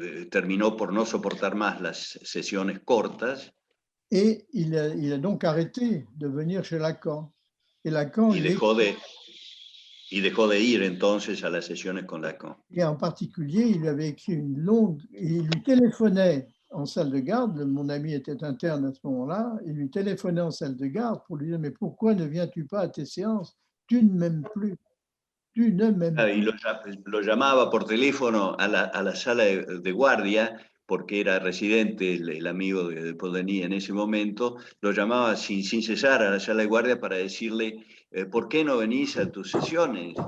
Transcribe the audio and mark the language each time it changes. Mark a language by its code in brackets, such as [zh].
[es] Terminó por no soportar más las sesiones cortas. [fr] Et il a donc arrêté de venir chez Lacan. Et Lacan, [es] dejó de ir entonces a las sesiones con Lacan. [fr] Et en particulier, il lui avait écrit une longue... Il lui téléphonait en salle de garde, mon ami était interne à ce moment-là, il lui téléphonait en salle de garde pour lui dire « Mais pourquoi ne viens-tu pas à tes séances? Tu ne m'aimes plus. Tu ne m'aimes plus. » [es] Y lo llamaba por teléfono a la sala de guardia, porque era residente el amigo de Paul Denis en ese momento, lo llamaba sin cesar a la sala de guardia para decirle ¿por qué no venís a tus sesiones?